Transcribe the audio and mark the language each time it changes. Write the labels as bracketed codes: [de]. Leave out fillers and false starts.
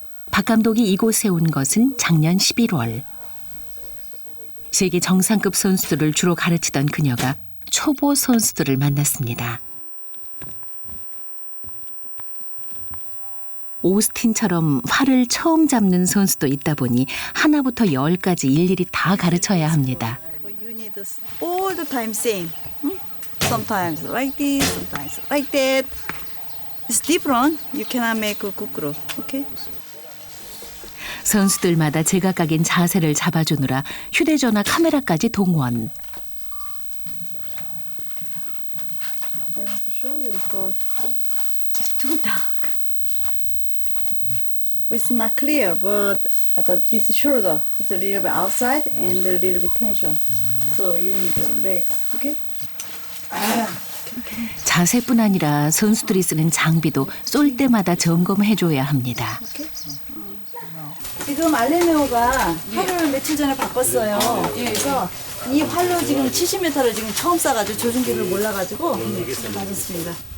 [ko] 박 감독이 이곳에 온 것은 작년 11월. 세계 정상급 선수들을 주로 가르치던 그녀가 초보 선수들을 만났습니다. 오스틴처럼 활을 처음 잡는 선수도 있다 보니 하나부터 10까지 일일이 다 가르쳐야 합니다. [en] You need all the time same. Sometimes like this, sometimes like that. It's different. You cannot make a good group. Okay? [ko] 선수들마다 제각각인 자세를 잡아주느라 휴대전화 카메라까지 동원. [en] I want to show you because it's too dark. It's not clear, but this shoulder is a little bit outside and a little bit tension. So you need the legs. Okay? [ko] 자세뿐 아니라 선수들이 쓰는 장비도 쏠 때마다 점검해줘야 합니다. 지금 알레네오가 활을 며칠 전에 바꿨어요. 그래서 이 활로 지금 70m를 지금 처음 쏴가지고 조준기를 몰라가지고 맞았습니다.